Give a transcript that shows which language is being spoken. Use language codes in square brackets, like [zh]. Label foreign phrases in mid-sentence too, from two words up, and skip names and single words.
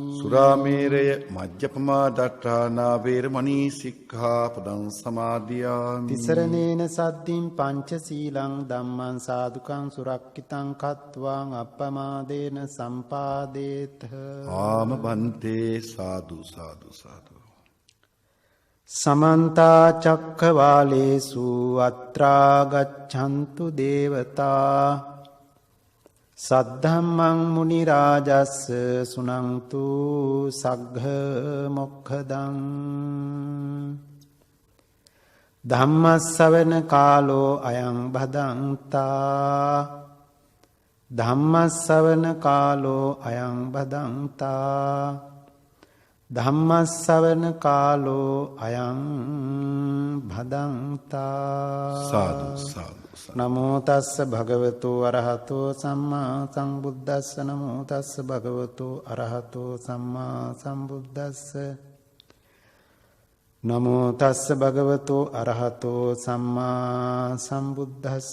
[pi] සුරාමේරය මජ්ජපමා දට්ඨානා වේරමණී සික්ඛාපදං සමාදියාමි. තිසරණේන සද්දින් පංචශීලං ධම්මං සාදුකං සුරක්ඛිතං කତ୍වාං අප්පමාදේන සම්පාදේත. ආම බන්තේ සාදු සාදු සාදු. සමන්ත චක්ඛවාලේසු අත්‍රා ගච්ඡන්තු දේවතා සද්ධම්මං මුනි රාජස්ස සුනන්තු සග්ග මොක්ඛදං. ධම්මස්සවන කාලෝ අයං භදන්තා. ධම්මස්සවන කාලෝ අයං භදන්තා. ධම්මස්සවන කාලෝ අයං භදන්තා. සාදු සාදු. නමෝ තස්ස භගවතු අරහතෝ සම්මා සම්බුද්දස්ස. නමෝ තස්ස භගවතු අරහතෝ සම්මා සම්බුද්දස්ස. නමෝ තස්ස භගවතු අරහතෝ සම්මා සම්බුද්දස්ස.